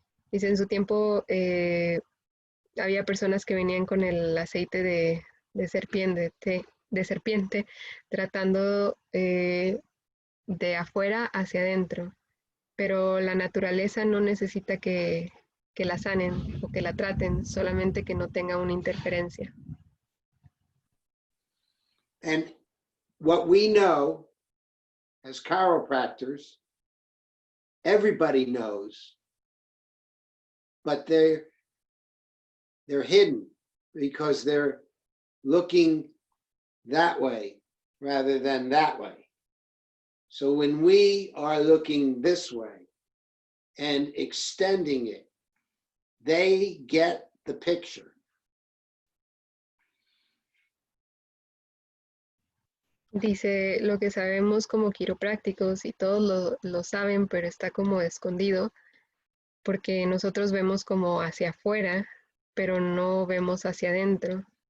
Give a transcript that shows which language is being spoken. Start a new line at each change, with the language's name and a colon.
Spanish: Dice, en su tiempo había personas que venían con el aceite de serpiente, tratando de afuera hacia adentro, pero la naturaleza no necesita que la sanen o que la traten, solamente que no tenga una interferencia.
English: And what we know as chiropractors, everybody knows, but they're hidden because they're looking that way rather than that way. So when we are looking this way and extending it, they get the picture.
Spanish: Dice, lo que sabemos como quiroprácticos, y todos lo saben, pero está como escondido, porque nosotros vemos como hacia afuera, pero no vemos hacia adentro.